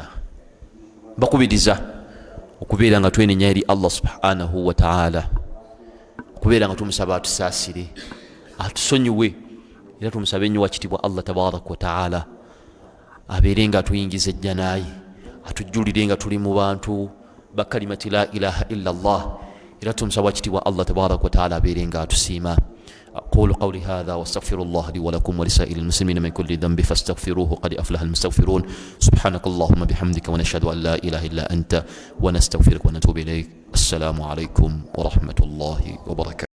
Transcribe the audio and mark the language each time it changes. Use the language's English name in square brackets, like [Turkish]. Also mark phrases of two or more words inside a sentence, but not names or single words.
[Ganda] Bakubiriza okubeera nga twenenya eri Allah [Arabic] سبحانه وتعالى, [Ganda] okubeera nga tumusaba atusaasire, atusonyiwe, era tumusabe nnyo wakitibwa Allah [Arabic] تبارك وتعالى [Ganda] abeere nga atuyingiza ejjanaye, atujjulire nga tuli mu bantu ba [Arabic] كلمة لا إله إلا الله, [Ganda] era tumusaba wakitibwa Allah [Arabic] تبارك وتعالى [Ganda] abeere nga atusiima. [Arabic] أقول قولي هذا واستغفر الله لي ولكم ولسائر المسلمين من كل ذنب فاستغفروه قد أفلح المستغفرون. سبحانك اللهم بحمدك ونشهد أن لا إله إلا أنت ونستغفرك ونتوب إليك. السلام عليكم ورحمة الله وبركاته.